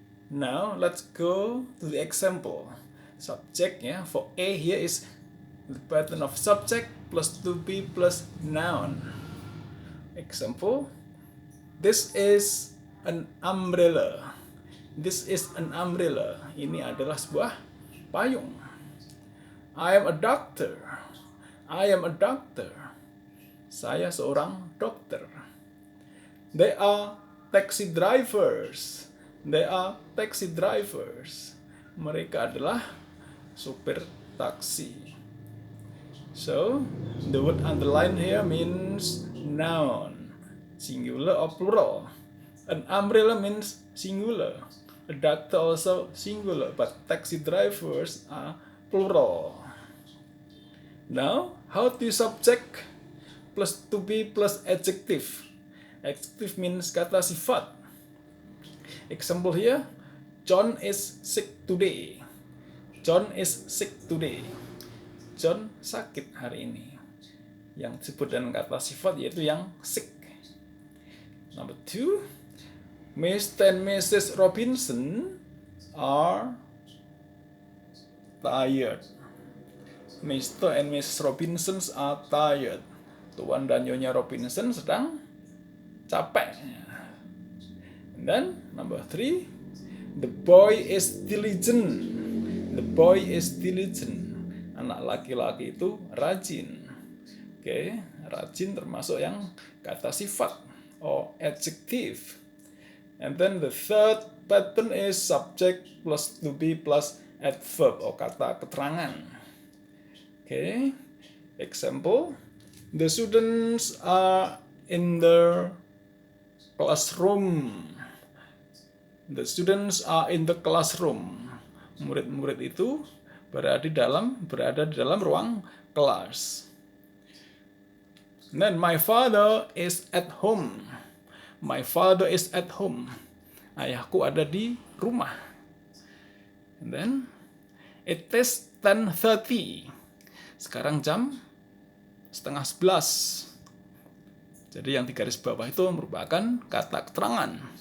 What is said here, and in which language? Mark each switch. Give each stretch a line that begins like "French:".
English: Now let's go to the example. Subject, for A here is the pattern of subject plus to be plus noun. Example, this is an umbrella. This is an umbrella.
Indonesian: Ini adalah sebuah payung.
English: I am a doctor. I am a doctor.
Indonesian: Saya seorang dokter.
English: They are taxi drivers. They are taxi drivers.
Indonesian: Mereka adalah supir taksi.
English: So, the word underlined here means noun, singular or plural. An umbrella means singular. A doctor also singular, but taxi drivers are plural. Now, how to use subject plus to be plus adjective. Adjective means kata sifat. Example here, John is sick today. John is sick today.
Indonesian: John sakit hari ini. Yang disebut dengan kata sifat yaitu yang sick.
English: Number 2, Mr. and Mrs. Robinson are tired. Mr. and Mrs. Robinson are tired.
Indonesian: Tuan dan Nyonya Robinson sedang capek.
English: And then, number 3, the boy is diligent. The boy is diligent.
Indonesian: Anak laki-laki itu rajin. Oke, rajin termasuk yang kata sifat
English: or adjective. And then the third pattern is subject plus to be plus adverb or kata keterangan. Okay, example, the students are in the classroom. The students are in the classroom.
Indonesian: Murid-murid itu berada di dalam ruang kelas.
English: And then my father is at home. My father is at home.
Indonesian: Ayahku ada di rumah.
English: And then it is 10:30.
Indonesian: Sekarang jam 10:30. Jadi yang di garis bawah itu merupakan kata keterangan.